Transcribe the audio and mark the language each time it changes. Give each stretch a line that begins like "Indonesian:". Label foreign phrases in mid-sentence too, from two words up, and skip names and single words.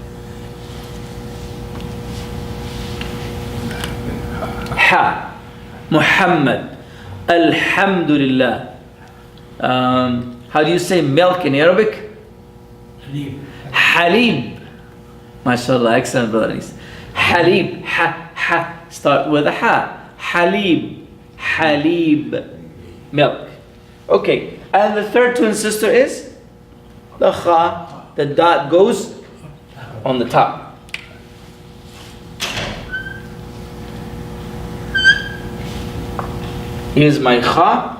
English: Ha. Muhammad. Alhamdulillah. How do you say milk in Arabic? Halib. Halib. MashaAllah, excellent brothers. Halib. Ha, ha. Start with a ha. Halib. Halib. Milk. Okay. And the third twin sister is the kha. The dot goes on the top. Here's my kha.